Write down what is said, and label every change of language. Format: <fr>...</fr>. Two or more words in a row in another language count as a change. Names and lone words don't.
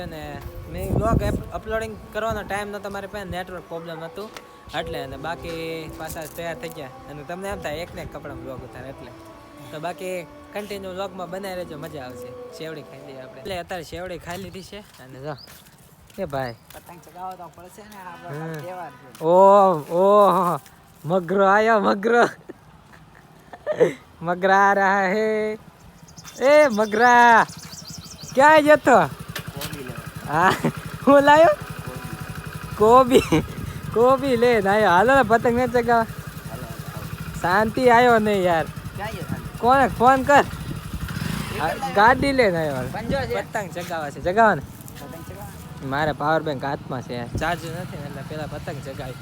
<gu>ને મેં</gu> <en>vlog uploading</en> <gu>કરવાનો ટાઈમ નહોતો મારી પાસે,</gu> <en>network problem</en> <gu>હતું એટલે. અને બાકી પાછા તૈયાર થઈ ગયા અને તમને એમ થાય એકને એક કપડામાં વ્લોગ ઉતારે એટલે. તો બાકી</gu> <en>continue vlogમાં</en> <gu>બનાવી રહેજો, મજા આવશે. શેવડી ખાઈ લઈએ આપણે એટલે. અત્યારે શેવડી ખાઈ લીધી છે અને જો એ ભાઈ પતંગ ચગાવો તો પડશે ને, આપણો તહેવાર છે.</gu> <hi>ओ मगरो आया मगरो मगरा आ रहा है ए मगरा क्या है ये तो हाँ</hi> <gu>હું લાયો કોબી લે આયો. હાલો ને પતંગ ને ચગાવ. શાંતિ આવ્યો નહીં યાર. કોને ફોન કર. ગાડી લઈને આવ્યો. પતંગ ચગાવવા છે. ચગાવવા ને મારે</gu> <en>power bank</en> <gu>હાથમાં છે, ચાર્જ નથી ને એટલે પેલા પતંગ ચગાવી.</gu>